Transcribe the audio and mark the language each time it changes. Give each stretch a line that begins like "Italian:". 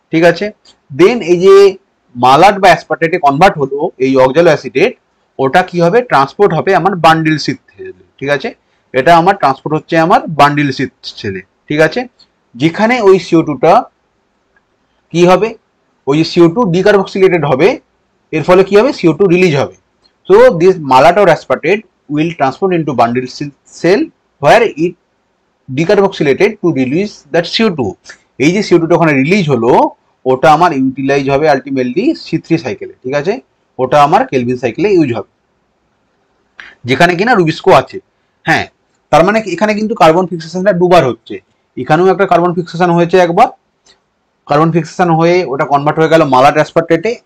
Bangla: ঠিক আছে, দেন এই যে মালাট বা অ্যাসপার্টেটে কনভার্ট হলো এই অক্সালো অ্যাসিডেট, ওটা কি হবে, ট্রান্সপোর্ট হবে আমার বান্ডিল সিথ সেলে। ঠিক আছে, এটা আমার ট্রান্সপোর্ট হচ্ছে আমার বান্ডিল সিথ সেলে। ঠিক আছে, যেখানে ওই CO2টা কি হবে, ওই যে CO2 ডিকার্বক্সিলেটেড হবে, এর ফলে কি হবে, CO2 রিলিজ হবে।
English: So this malate or aspartate will transport into bundle cell where it decarboxylated to release that CO2.
Bangla: এই যে CO2টা ওখানে রিলিজ হলো, ওটা আমার ইউটিলাইজ হবে আলটিমেটলি C3 সাইকেলে। ঠিক আছে, ওটা আমার কেলভিন সাইকেলে ইউজ হবে, যেখানে কিনা রুবিস্কো আছে। হ্যাঁ, তার মানে এখানে কিন্তু কার্বন ফিক্সেশনটা দুবার হচ্ছে। এখানেও একটা কার্বন ফিক্সেশন হয়েছে একবার, কার্বন ফিক্সেশন হয়ে ওটা কনভার্ট হয়ে গেল মালাট অ্যাসপার্টেটে।